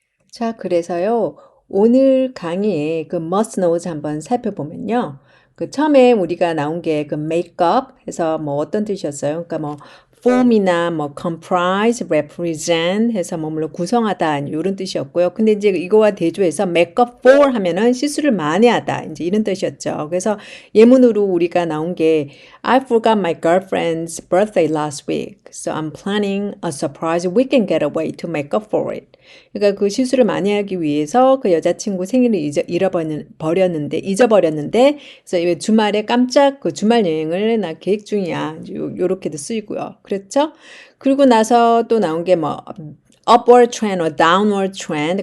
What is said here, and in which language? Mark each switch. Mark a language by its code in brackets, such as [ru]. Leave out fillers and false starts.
[ko] 자, 그래서요. 오늘 강의에 그 must knows 한번 살펴보면요. 그 처음에 우리가 나온 게 그 make up 해서 뭐 어떤 뜻이었어요? 그러니까 뭐 form이나 뭐 comprise, represent 해서 뭐 물론 구성하다 이런 뜻이었고요. 근데 이제 이거와 대조해서 make up for 하면은 실수를 만회하다 이제 이런 뜻이었죠. 그래서 예문으로 우리가 나온 게 [en] I forgot my girlfriend's birthday last week, so I'm planning a surprise weekend getaway to make up for it. [ko] 그러니까 그 실수를 만회하기 위해서 그 여자친구 생일을 잊어버렸는데, 그래서 주말에 깜짝 그 주말 여행을 나 계획 중이야. 요렇게도 쓰이고요. 그렇죠? 그리고 나서 또 나온 게 뭐, [en] upward trend or downward trend.